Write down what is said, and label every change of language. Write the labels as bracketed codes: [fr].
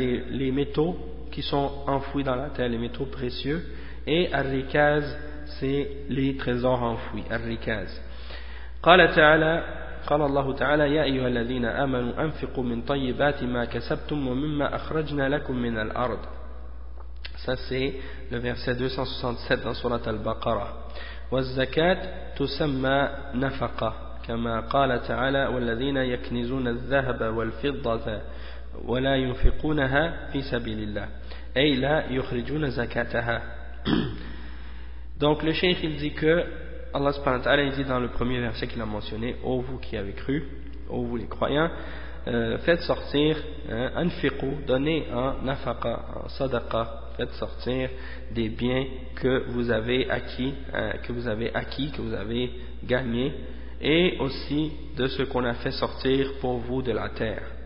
[fr] Les métaux qui sont enfouis dans la terre, les métaux précieux. Et al-rikaz, c'est les trésors enfouis, al-rikaz. [ar] قال الله تعالى يا أيها الذين آمنوا أنفقوا من طيبات ما كسبتم ومما أخرجنا لكم من الأرض. [fr] Ça c'est le verset 267 dans sourate al-Baqarah. [ar] والزكاة تسمى نفقة كما قال تعالى والذين يكنزون الذهب والفضة ولا ينفقونها في سبيل الله أي لا يخرجون زكاتها. [fr] Donc le cheikh, il dit que Allah subhanahu wa ta'ala, il dit dans le premier verset qu'il a mentionné, ô vous qui avez cru, ô vous les croyants, faites sortir, anfiqou, donnez en nafaqa, en sadaqa, faites sortir des biens que vous avez acquis, que vous avez gagné, et aussi de ce qu'on a fait sortir pour vous de la terre.